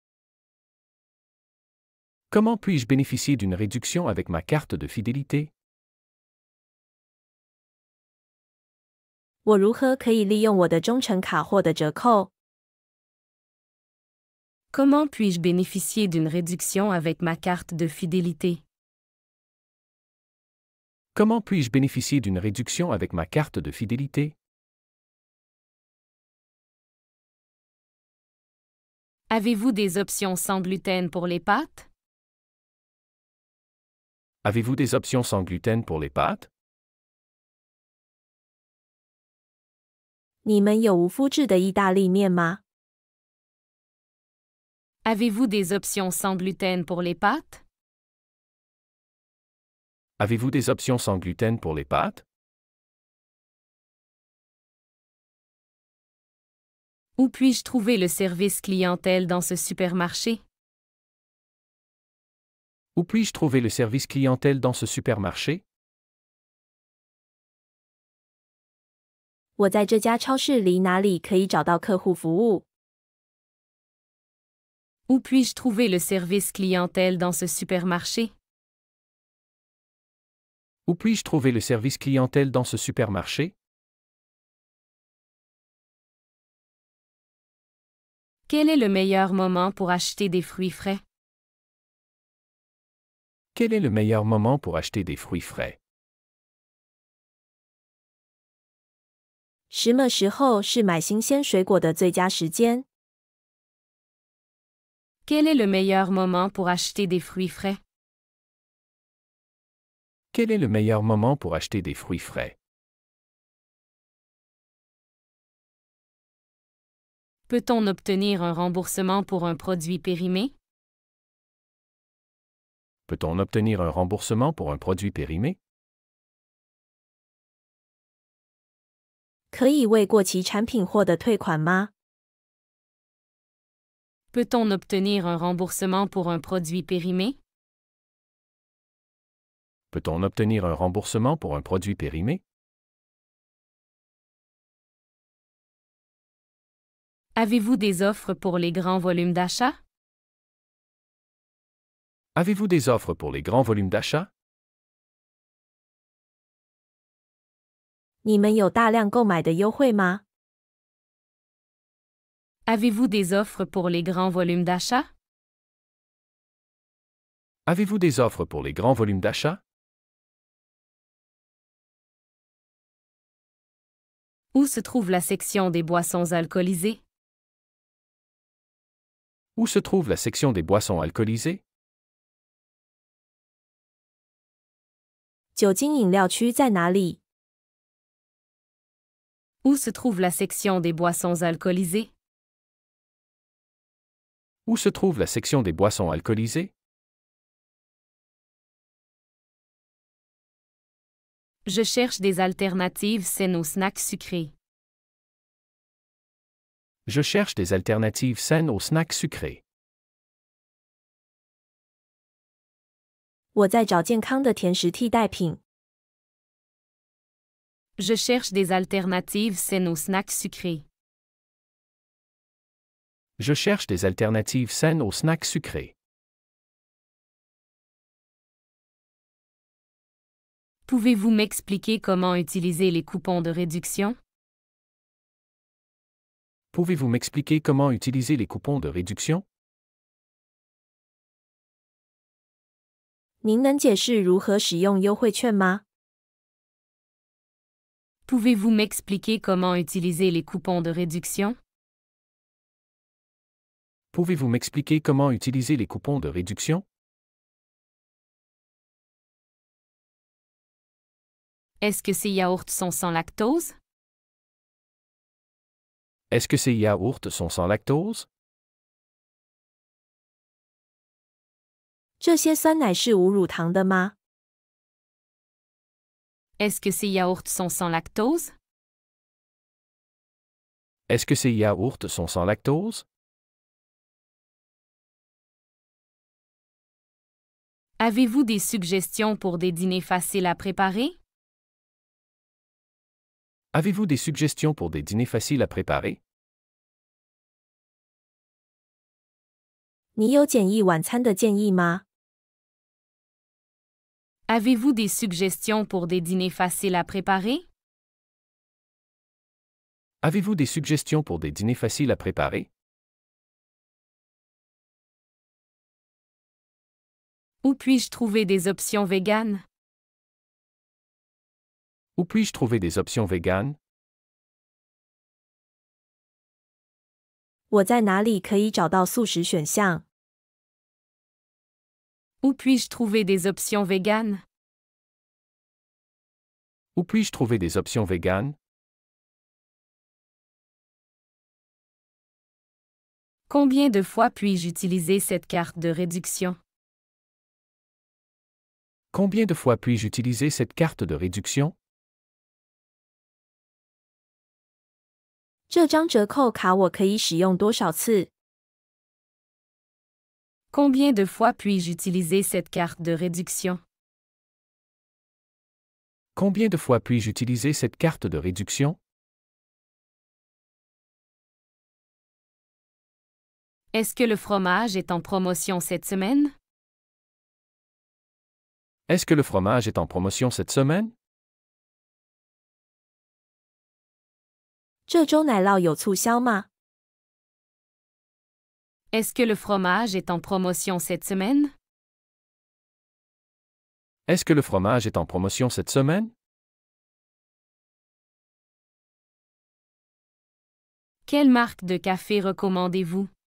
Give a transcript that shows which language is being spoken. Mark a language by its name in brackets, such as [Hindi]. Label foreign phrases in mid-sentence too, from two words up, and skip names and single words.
[French] Comment puis-je bénéficier d'une réduction avec ma carte de fidélité? [Chinese] 我如何可以利用我的忠诚卡获得折扣？ [French] Comment puis-je bénéficier d'une réduction avec ma carte de fidélité? Comment puis-je bénéficier d'une réduction avec ma carte de fidélité? Avez-vous des options sans gluten pour les pâtes? Avez-vous des options sans gluten pour les pâtes? [Chinese] 你们有无麸质的意大利面吗？ [French] Avez-vous des options sans gluten pour les pâtes? Avez-vous des options sans gluten pour les pâtes? Où puis-je trouver le service clientèle dans ce supermarché? Où puis-je trouver le service clientèle dans ce supermarché? [Chinese] 我在这家超市里哪里可以找到客户服务？ [French] Où puis-je trouver le service clientèle dans ce supermarché? Où puis-je trouver le service clientèle dans ce supermarché? Quel est le meilleur moment pour acheter des fruits frais? Quel est le meilleur moment pour acheter des fruits frais? [Chinese] 什么时候是买新鲜水果的最佳时间？ [French] Quel est le meilleur moment pour acheter des fruits frais? Quel est le meilleur moment pour acheter des fruits frais? Peut-on obtenir un remboursement pour un produit périmé? Peut-on obtenir un remboursement pour un produit périmé? [Chinese] 可以为过期产品获得退款吗？ [French] Peut-on obtenir un remboursement pour un produit périmé? Peut-on obtenir un remboursement pour un produit périmé? Avez-vous des offres pour les grands volumes d'achat? Avez-vous des offres pour les grands volumes d'achat? [Chinese] 你们有大量购买的优惠吗？ [French] Avez-vous des offres pour les grands volumes d'achat? Avez-vous des offres pour les grands volumes d'achat? Où se trouve la section des boissons alcoolisées? Où se trouve la section des boissons alcoolisées? [Chinese] 酒精饮料区在哪里？ [French] Où se trouve la section des boissons alcoolisées? Où se trouve la section des boissons alcoolisées? Je cherche des alternatives saines aux snacks sucrés. Je cherche des alternatives saines aux snacks sucrés. [Chinese] 我在找健康的甜食替代品。 [French] Je cherche des alternatives saines aux snacks sucrés. Je cherche des alternatives saines aux snacks sucrés. Pouvez-vous m'expliquer comment utiliser les coupons de réduction? Pouvez-vous m'expliquer comment utiliser les coupons de réduction? [Chinese] 您能解释如何使用优惠券吗？ [French] Pouvez-vous m'expliquer comment utiliser les coupons de réduction? Pouvez-vous m'expliquer comment utiliser les coupons de réduction? Est-ce que ces yaourts sont sans lactose? Est-ce que ces yaourts sont sans lactose? [Chinese] 这些酸奶是无乳糖的吗？ [French] Est-ce que ces yaourts sont sans lactose? Est-ce que ces yaourts sont sans lactose? Avez-vous des suggestions pour des dîners faciles à préparer? Avez-vous des suggestions pour des dîners faciles à préparer? [Chinese] 你有简易晚餐的建议吗？ [French] Avez-vous des suggestions pour des dîners faciles à préparer? Avez-vous des suggestions pour des dîners faciles à préparer? Où puis-je trouver des options véganes? Où puis-je trouver des options véganes? [Chinese] 我在哪里可以找到素食选项？ [French] Où puis-je trouver des options véganes? Où puis-je trouver des options véganes? Combien de fois puis-je utiliser cette carte de réduction? Combien de fois puis-je utiliser cette carte de réduction? [Chinese] 这张折扣卡我可以使用多少次？ [French] Combien de fois puis-je utiliser cette carte de réduction? Combien de fois puis-je utiliser cette carte de réduction? Est-ce que le fromage est en promotion cette semaine? Est-ce que le fromage est en promotion cette semaine? [Chinese] 这周奶酪有促销吗？ [French] Est-ce que le fromage est en promotion cette semaine? Est-ce que le fromage est en promotion cette semaine? Quelle marque de café recommandez-vous?